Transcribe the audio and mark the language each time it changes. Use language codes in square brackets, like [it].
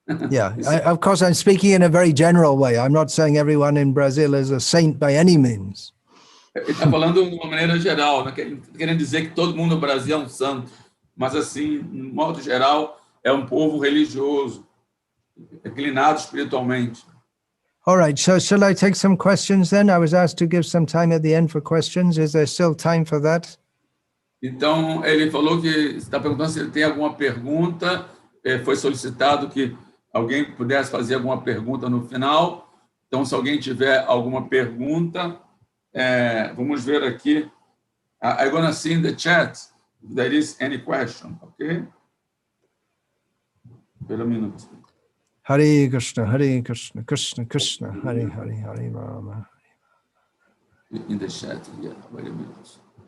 [en] Yeah, of course, I'm speaking in a very general way. I'm not saying everyone in Brazil is a saint by any means. [pt] Ele está falando de uma maneira geral, né? Querendo dizer que todo mundo no Brasil é um santo, mas assim, de modo geral, é um povo religioso, inclinado espiritualmente. [en] All right, so shall I take some questions then? I was asked to give some time at the end for questions. Is there still time for that? [pt] Então, ele falou que está perguntando se ele tem alguma pergunta. Foi solicitado que alguém pudesse fazer alguma pergunta no final. Então, se alguém tiver alguma pergunta, vamos ver aqui. [en] I'm going to see in the chat if there is any question, okay? [pt] Espera um minuto. [sa] Hare Krishna, Krishna Krishna, Hare Hare, Hare Rama. [en] In the chat, yeah, wait a minute.